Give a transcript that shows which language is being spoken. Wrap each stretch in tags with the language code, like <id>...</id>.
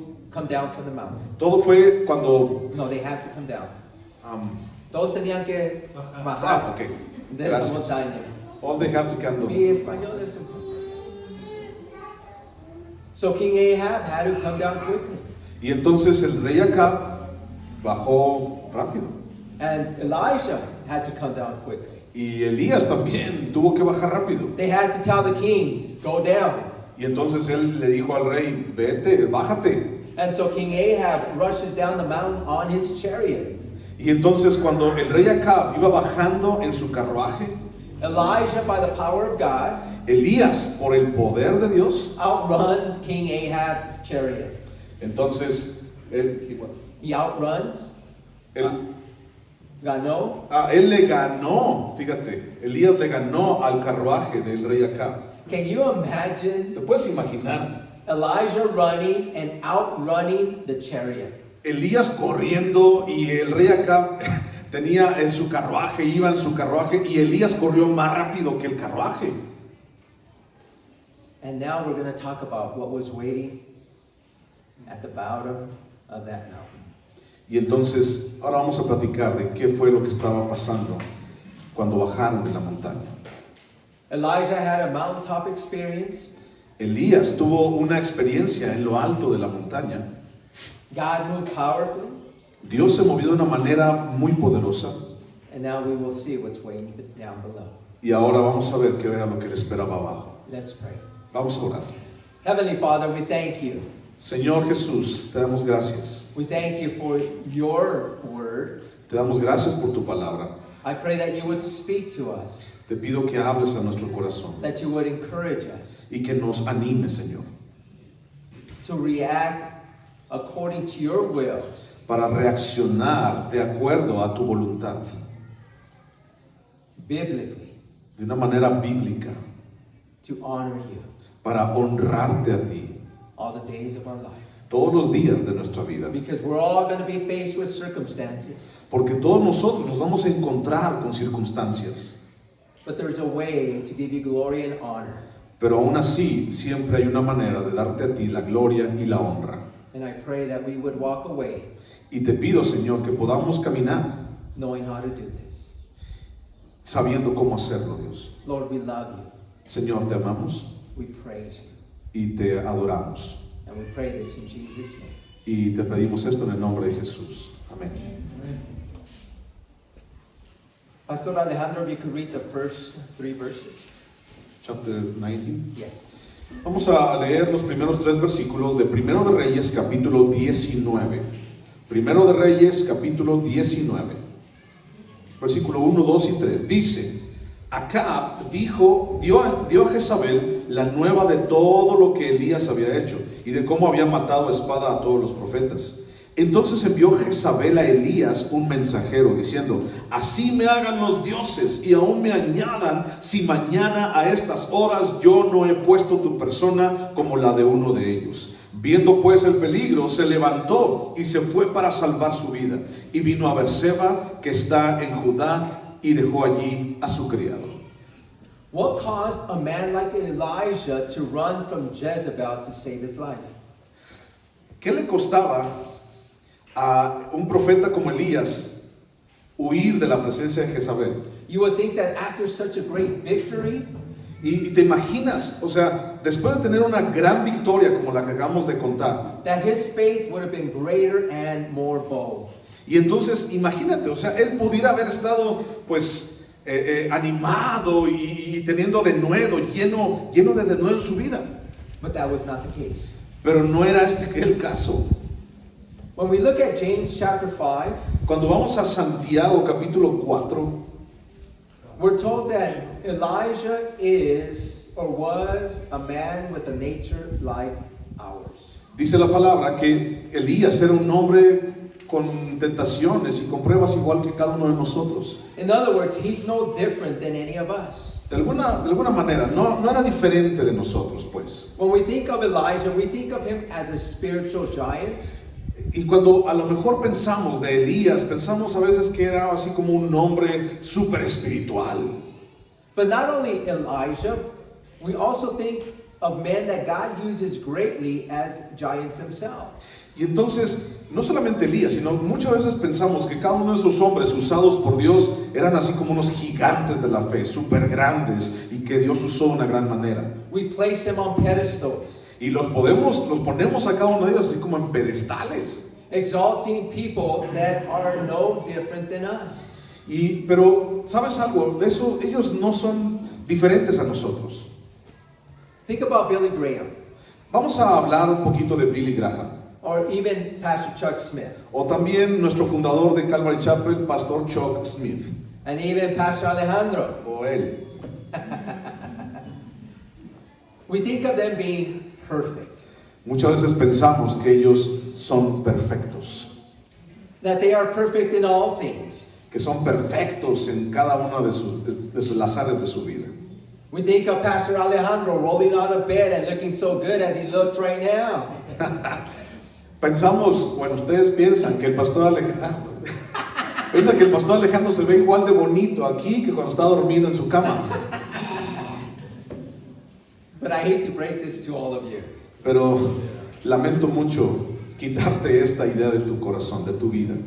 <en>Come down from the mountain.</en> <es>fue cuando...</es> <en>No, they had to come down. um,</en> <es>Todos tenían que bajar ok, de la gracias. montaña.</es> <en>All they have to come down.</en> <es>Mi español es un...</es> <en>So King Ahab had to come down quickly.</en> <es>Y entonces el rey Acab bajó rápido.</es> <en>And Elijah had to come down quickly.</en> <es>Y Elías también tuvo que bajar rápido.</es> <en>They had to tell the king, go down.</en> <es>Y entonces él le dijo al rey, vete, bájate.</es> <en>And so King Ahab rushes down the mountain on his chariot.</en> <es>Y entonces cuando el rey Acab iba bajando en su carruaje,</es> <en>Elijah, by the power of God,</en> <es>Elías, por el poder de Dios,</es> <en>outruns King Ahab's chariot.</en> <es>entonces él</es> <en>He outruns,</en> <es>ganó. él le ganó, fíjate, Elías le ganó al carruaje del rey Acab.</es> <en>Can you imagine</en> <es>¿Te puedes imaginar?</es> <en>Elijah running and outrunning the chariot?</en> <es>Elías corriendo y el rey Acab tenía en su carruaje, iba en su carruaje y Elías corrió más rápido que el carruaje.</es> <en>And now we're going to talk about what was waiting at the bottom of that mountain.</en> <es>Y entonces ahora vamos a platicar de qué fue lo que estaba pasando cuando bajaron de la montaña.</es> <en>Elijah had a mountaintop experience.</en> <es>Elías tuvo una experiencia en lo alto de la montaña.</es> <en>God moved powerfully.</en> <es>Dios se movió de una manera muy poderosa.</es> <en>And now we will see what's waiting down below.</en> <es>Y ahora vamos a ver qué era lo que le esperaba abajo.</es> <en>Let's pray.</en> <es>Vamos a orar.</es> <en>Heavenly Father, we thank you.</en> <es>Señor Jesús, te damos gracias.</es> <en>We thank you for your word.</en> <es>Te damos gracias por tu palabra.</es> <en>I pray that you would speak to us,</en> <es>Te pido que hables a nuestro corazón</es> <en>that you would encourage us</en> <es>y que nos anime, Señor,</es> <en>to react according to your will,</en> <es>para reaccionar de acuerdo a tu voluntad,</es> <en>biblically,</en> <es>de una manera bíblica,</es> <en>to honor you</en> <es>para honrarte a ti</es> <en>all the days of our life.</en> <es>todos los días de nuestra vida.</es> <en>Because we're all going to be faced with circumstances,</en> <es>Porque todos nosotros nos vamos a encontrar con circunstancias,</es> <en>but there's a way to give you glory and honor.</en> <es>pero aún así siempre hay una manera de darte a ti la gloria y la honra.</es> <en>And I pray that we would walk away</en> <es>Y te pido, Señor, que podamos caminar</es> <en>knowing how to do this.</en> <es>sabiendo cómo hacerlo, Dios.</es> <en>Lord, we love you.</en> <es>Señor, te amamos</es> <en>We praise you.</en> <es>y te adoramos.</es> <en>And we pray this in Jesus' name.</en> <es>Y te pedimos esto en el nombre de Jesús. Amén.</es> <en>Pastor Alejandro, if you could read the first 3 verses. Chapter 19. Yes.</en> <es>Vamos a leer los primeros 3 versículos de Primero de Reyes, capítulo 19. Primero de Reyes, capítulo 19. Versículo 1, 2 y 3. Dice, Acab dio a Jezabel la nueva de todo lo que Elías había hecho y de cómo había matado a espada a todos los profetas. Entonces envió Jezabel a Elías un mensajero diciendo, así me hagan los dioses y aún me añadan si mañana a estas horas yo no he puesto tu persona como la de uno de ellos. Viendo pues el peligro, se levantó y se fue para salvar su vida. Y vino a Berseba, que está en Judá, y dejó allí a su criado.</es> <en>What caused a man like Elijah to run from Jezebel to save his life?</en> <es>¿Qué le costaba a un profeta como Elías huir de la presencia de Jezabel?</es> <en>You would think that after such a great victory,</en> <es>Y te imaginas, o sea, después de tener una gran victoria como la que acabamos de contar,</es> <en>that his faith would have been greater and more bold.</en> <es>y entonces imagínate, o sea, él pudiera haber estado pues animado y teniendo denuedo, lleno de denuedo en su vida,</es> <en>But that was not the case.</en> <es>pero no era el caso.</es> <en>When we look at James chapter 5,</en> <es>Cuando vamos a Santiago capítulo 4,</es> <en>we're told that Elijah is or was a man with a nature like ours.</en> <es>dice la palabra que Elías era un hombre con tentaciones y con pruebas igual que cada uno de nosotros.</es> <en>In other words, he's no different than any of us.</en> <es>De alguna manera, no era diferente de nosotros, pues.</es> <en>When we think of Elijah, we think of him as a spiritual giant.</en> <es>Y cuando a lo mejor pensamos de Elías, pensamos a veces que era así como un hombre súper espiritual.</es> <en>But not only Elijah, we also think of men that God uses greatly as giants themselves.</en> <es>Y entonces, no solamente Elías, sino muchas veces pensamos que cada uno de esos hombres usados por Dios eran así como unos gigantes de la fe, súper grandes, y que Dios usó de una gran manera.</es> <en>We place him on pedestals,</en> <es>Y los ponemos a cada uno de ellos así como en pedestales.</es> <en>exalting people that are no different than us.</en> <es>Pero, ¿sabes algo? Ellos no son diferentes a nosotros.</es> <en>Think about Billy Graham,</en> <es>Vamos a hablar un poquito de Billy Graham.</es> <en>or even Pastor Chuck Smith,</en> <es>O también nuestro fundador de Calvary Chapel, Pastor Chuck Smith.</es> <en>and even Pastor Alejandro.</en> <es>O él.</es> <en>We think of them being perfect,</en> <es>Muchas veces pensamos que ellos son perfectos.</es> <en>that they are perfect in all things.</en> <es>Que son perfectos en cada una de las áreas de su vida.</es> <en>We think of Pastor Alejandro rolling out of bed and looking so good as he looks right now.</en> <es>Pensamos, bueno, ustedes piensan que el pastor Alejandro piensan que el pastor Alejandro se ve igual de bonito aquí que cuando está dormido en su cama.</es> <en>But I hate to break this to all of you.</en> <es>Pero lamento mucho quitarte esta idea de tu corazón, de tu vida.</es>